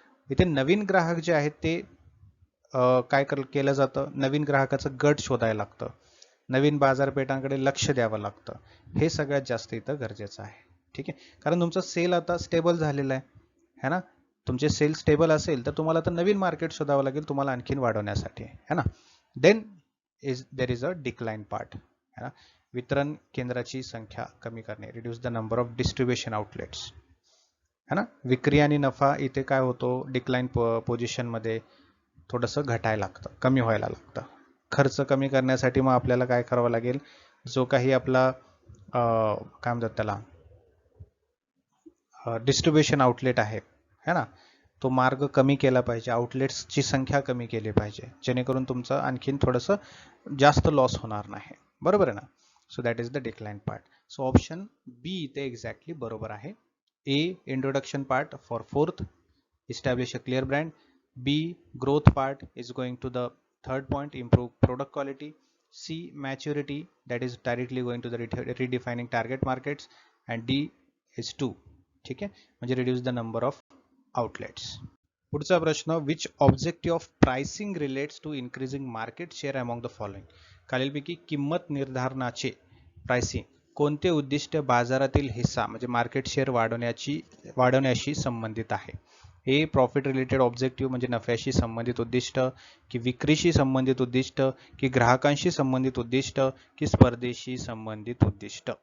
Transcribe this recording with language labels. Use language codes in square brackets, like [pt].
[mr] इथे नवीन ग्राहक जे आहेत ते काय केलं जातं, नवीन ग्राहकाचं गट शोधायला लागतं, नवीन बाजारपेठांकडे लक्ष द्यावं लागतं. हे सगळ्यात जास्त इथं गरजेचं आहे. ठीक आहे. कारण तुमचा सेल आता स्टेबल झालेला आहे, है ना. तुमचे सेल स्टेबल असेल तर तुम्हाला आता नवीन मार्केट शोधावं लागेल तुम्हाला आणखीन वाढवण्यासाठी, है ना. [en] Then there is a decline part, है ना. [mr] वितरण केंद्राची संख्या कमी करणे, [en] reduce the number of distribution outlets, [mr] है ना. विक्री आणि नफा इथे काय होतो, डिक्लाइन पोझिशनमध्ये थोडंसं घटायला लागतं, कमी व्हायला लागतं. खर्च कमी करण्यासाठी मग आपल्याला काय करावं लागेल, जो काही आपला काय म्हणतात त्याला डिस्ट्रीब्युशन आउटलेट आहे, है ना, तो मार्ग कमी केला पाहिजे, आउटलेट्सची संख्या कमी केली पाहिजे, जेणेकरून तुमचं आणखीन थोडंसं जास्त लॉस होणार नाही. बरोबर आहे ना. [en] So that is the decline part. So option B इथे exactly [mr] बरोबर आहे. [en] A, introduction part for fourth, establish a clear brand. B, growth part is going to the third point, improve product quality. C, maturity, that is directly going to the redefining target markets. And D is 2. [mr] ठीक आहे, म्हणजे [en] reduce the number of outlets. [mr] पुढचा प्रश्न, [en] which objective of pricing relates to increasing market share among the following. [mr] खालीलपैकी किंमत निर्धारणाचे, pricing, कोणते उद्दिष्ट बाजारातील हिस्सा म्हणजे मार्केट शेअर वाढवण्याशी संबंधित आहे. हे प्रॉफिट रिलेटेड ऑब्जेक्टिव्ह म्हणजे नफ्याशी संबंधित उद्दिष्ट, की विक्रीशी संबंधित उद्दिष्ट, की ग्राहकांशी संबंधित उद्दिष्ट, की स्पर्धेशी संबंधित उद्दिष्ट.